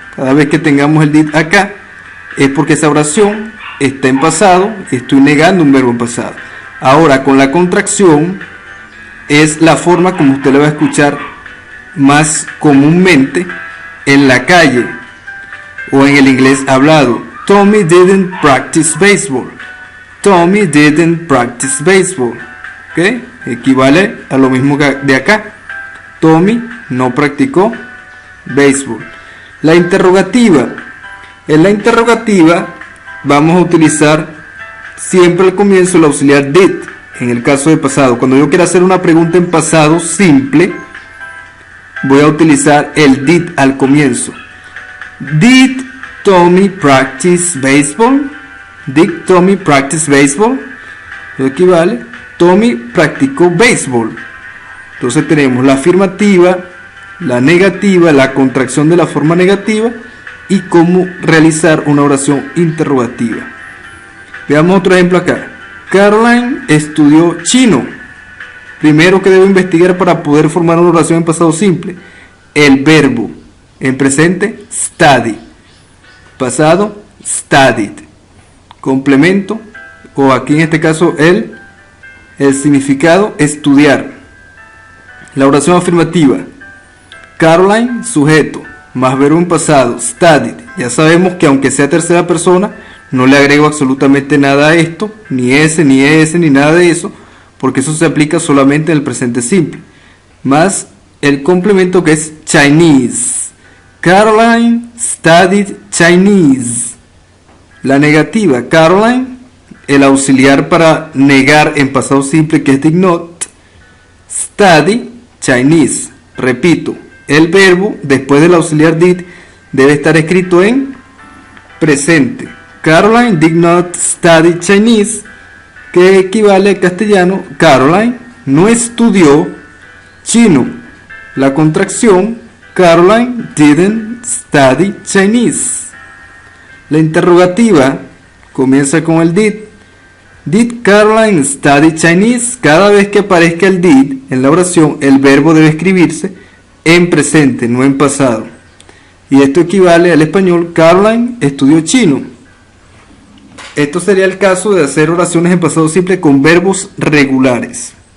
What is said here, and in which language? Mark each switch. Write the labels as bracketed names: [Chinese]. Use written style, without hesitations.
[Spanish] Cada vez que tengamos el did acá, es porque esa oración está en pasado y estoy negando un verbo en pasado. Ahora, con la contracción, es la forma como usted lo va a escuchar más comúnmente en la calle o en el inglés hablado. [English] Tommy didn't practice baseball. Tommy didn't practice baseball. [Spanish] ¿Ok? Equivale a lo mismo que de acá. Tommy no practicó béisbol. La interrogativa. En la interrogativa vamos a utilizar siempre al comienzo el auxiliar did. En el caso de pasado, cuando yo quiera hacer una pregunta en pasado simple, voy a utilizar el did al comienzo. [English] Did Tommy practice baseball? Did Tommy practice baseball? [Spanish] Lo equivale, Tommy practicó béisbol. Entonces tenemos la afirmativa, la negativa, la contracción de la forma negativa y cómo realizar una oración interrogativa. Veamos otro ejemplo acá. Caroline estudió chino. Primero que debo investigar para poder formar una oración en pasado simple. El verbo. En presente, study. Pasado, studied. Complemento, o aquí en este caso el significado, estudiar. La oración afirmativa. Caroline, sujeto, más verbo en pasado, studied. Ya sabemos que aunque sea tercera persona, no le agrego absolutamente nada a esto, ni ese, ni nada de eso, porque eso se aplica solamente en el presente simple. Más el complemento que es Chinese. [English] Caroline studied Chinese. [Spanish] La negativa, Caroline, el auxiliar para negar en pasado simple que es [English] did not, study Chinese. [Spanish] Repito, el verbo después del auxiliar did debe estar escrito en presente. [English] Caroline did not study Chinese, [Spanish] que equivale al castellano, Caroline no estudió chino. La contracción, [English] Caroline didn't study Chinese. [Spanish] La interrogativa comienza con el did. [English] Did Caroline study Chinese? [Spanish] Cada vez que aparezca el did en la oración, el verbo debe escribirse en presente, no en pasado. Y esto equivale al español, Caroline estudió chino. Esto sería el caso de hacer oraciones en pasado simple con verbos regulares.